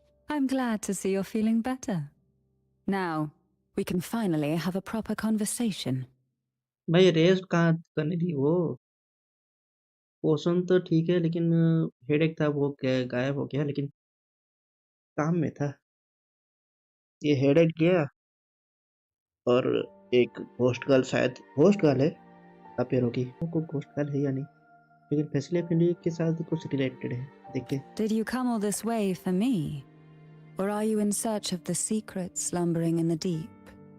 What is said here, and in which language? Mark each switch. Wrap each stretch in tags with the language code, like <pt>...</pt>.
<en>I'm glad to see you're feeling better. Now, we can finally have a proper conversation.</en> <hi>भाई rest कहाँ करने दी वो? पोषण तो ठीक है, लेकिन हेडेक था वो गायब हो गया, लेकिन काम में था। ये हेडेक गया और एक घोस्ट गर्ल, शायद घोस्ट गर्ल है अपेयर होगी। वो घोस्ट गर्ल है या नहीं, लेकिन फैसले फिंडी के साथ कुछ रिलेटेड है। देखते।</hi> <en>Did you come all this way for me? Or are you in search of the secrets slumbering in the deep?</en>